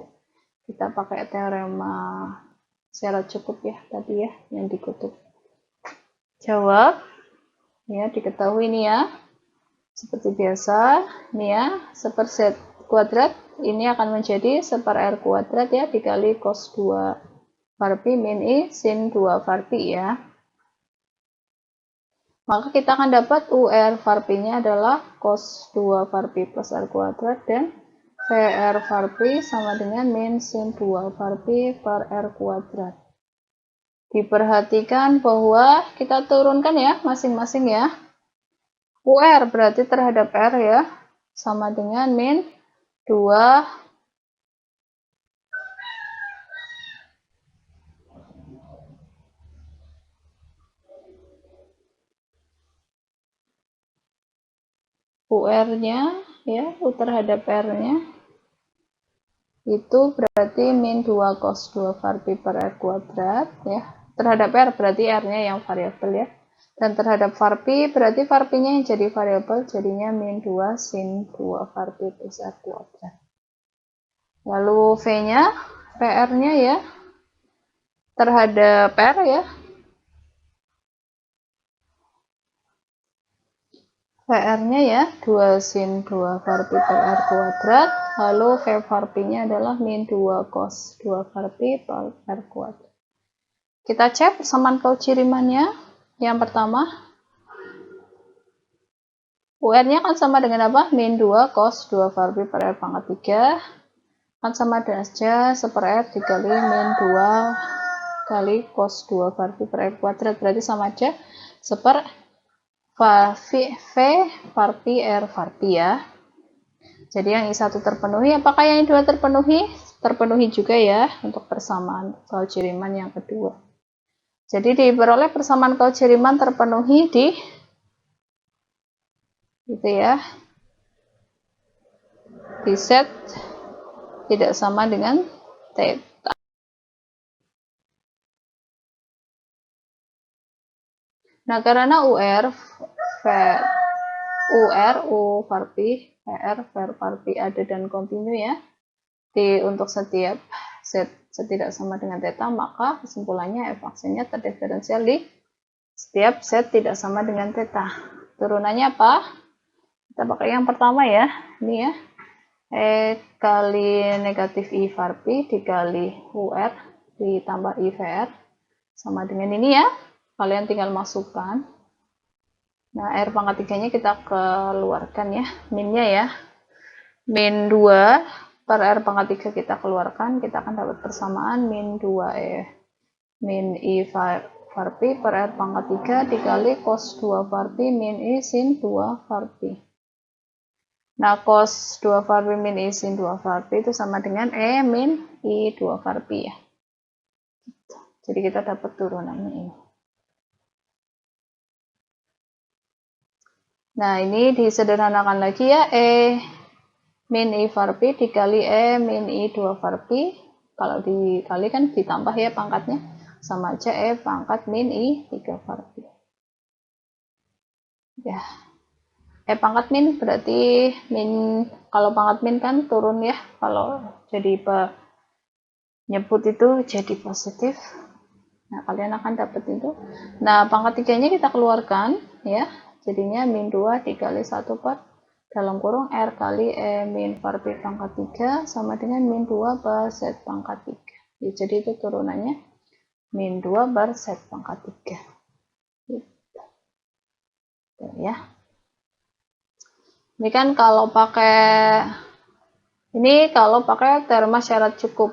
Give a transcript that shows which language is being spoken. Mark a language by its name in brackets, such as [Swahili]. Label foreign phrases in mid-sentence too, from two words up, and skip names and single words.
[Indonesian] Kita pakai teorema syarat cukup ya tadi ya, yang dikutip. Jawab, ya diketahui ini ya, seperti biasa, ini ya, 1/Z kuadrat, ini akan menjadi 1/R kuadrat ya, dikali cos 2 var pi min I sin 2 var pi ya. Maka kita akan dapat UR var pi-nya adalah cos 2 var pi plus R kuadrat dan VR var pi sama dengan min sin 2 var pi per R kuadrat. Diperhatikan bahwa kita turunkan ya masing-masing ya. UR berarti terhadap R ya, sama dengan min 2 UR-nya ya, U terhadap R-nya itu berarti min 2 cos 2 var pi per R kuadrat ya. Terhadap R berarti R-nya yang variabel ya. Dan terhadap var pi berarti var pi-nya yang jadi variabel, jadinya min 2 sin 2 var pi plus R kuadrat. Lalu V-nya, PR-nya ya, terhadap R ya, VR-nya ya 2 sin 2 var pi per R kuadrat, lalu V var pi-nya adalah min 2 cos 2 var pi per R kuadrat. Kita cek persamaan Cauchy-Riemann-nya. Yang pertama, UR-nya kan sama dengan apa? Min 2 cos 2 var pi per R pangkat 3, kan sama aja 1/R dikali min 2 kali cos 2 var pi per R kuadrat, berarti sama aja 1/V var pi R var pi ya. Jadi yang I1 terpenuhi, apakah yang I2 terpenuhi? Terpenuhi juga ya untuk persamaan Cauchy-Riemann yang kedua. Jadi diperoleh persamaan Cauchy-Riemann terpenuhi di gitu ya, di set tidak sama dengan theta. Nah, karena U var pi, VR var pi ada dan kontinu ya, untuk setiap set tidak sama dengan theta, maka kesimpulannya f aksennya terdiferensial di setiap set tidak sama dengan theta. Turunannya apa? Kita pakai yang pertama ya, ini ya, E kali negatif I var pi dikali UR ditambah I VR sama dengan ini ya, kalian tinggal masukkan. Nah, R pangkat 3-nya kita keluarkan ya, minnya ya, min 2 per R pangkat 3 kita keluarkan, kita akan dapat persamaan min 2E min I var pi per R pangkat 3 dikali cos 2 var pi min I sin 2 var pi. Nah, cos 2 var pi min I sin 2 var pi itu sama dengan E min I 2 var pi ya. Jadi kita dapat turunannya ini. Nah, ini disederhanakan lagi ya, E min I var pi dikali E min I 2 var pi. Kalau dikali kan ditambah ya pangkatnya, sama aja E pangkat min I 3 var pi. Ya, E pangkat min berarti min, kalau pangkat min kan turun ya, kalau jadi penyebut itu jadi positif. Nah, kalian akan dapat itu. Nah, pangkat 3-nya kita keluarkan ya, jadinya min 2 dikali 1 per dalam kurung R kali E min var pi pangkat 3 sama dengan min 2 per Z pangkat 3. Ya, jadi itu turunannya min 2 per Z pangkat 3. Gitu. Ya. Ini kan kalau pakai terma syarat cukup.